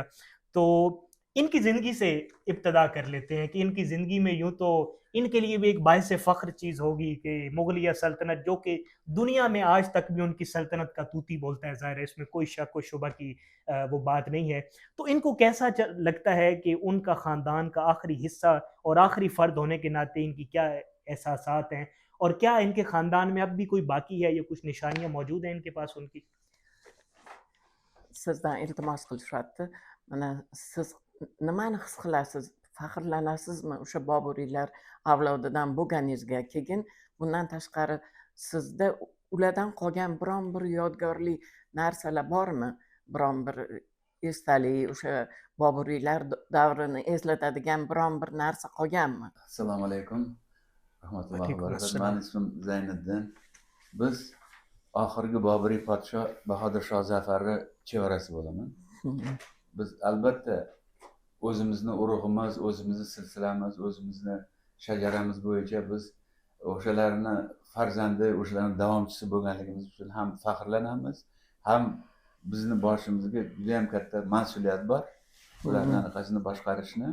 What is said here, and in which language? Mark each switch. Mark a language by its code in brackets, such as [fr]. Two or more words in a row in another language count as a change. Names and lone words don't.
[ur] تو ان کی زندگی سے ابتدا کر لیتے ہیں کہ ان کی زندگی میں یوں تو ان کے لیے بھی ایک باعث فخر چیز ہوگی کہ مغلیہ سلطنت، جو کہ دنیا میں آج تک بھی ان کی سلطنت کا طوطی بولتا ہے، ظاہر ہے اس میں کوئی شک و شبہ کی وہ بات نہیں ہے. تو ان کو کیسا لگتا ہے کہ ان کا خاندان کا آخری حصہ اور آخری فرد ہونے کے ناطے ان کی کیا احساسات ہیں، اور کیا ان کے خاندان میں اب بھی کوئی باقی ہے یا کچھ نشانیاں موجود ہیں ان کے پاس ان کی? [uz] Sizden iltimas qilishadi. Mana siz nimani his qilasiz? Faxrlanasizmi o'sha Boburilar avlodidan bo'lganingizga? Keyin bundan tashqari sizda ulardan qolgan biron bir yodgorli narsalar bormi? Biron bir esdalik, o'sha Boburiylar davrini eslatadigan biron bir narsa qolganmi? [ar] السلام عليكم. رحمة الله वालेकुम barakatuh. अस्सलाम। [tr] Benim ismim Zeyniddin. [uz] Biz oxirgi Boburiy podsho Bahodir Shoh Zafarni chevarasi bo'laman. Biz albatta o'zimizni urug'imiz, o'zimizni silsilamiz, o'zimizni shajaramiz bo'yicha biz o'shalarni farzandi, o'shalarni davomchisi bo'lganligimiz uchun ham faxrlanamiz, ham bizni boshimizga juda ham katta mas'uliyat bor ularni anaqasini boshqarishni.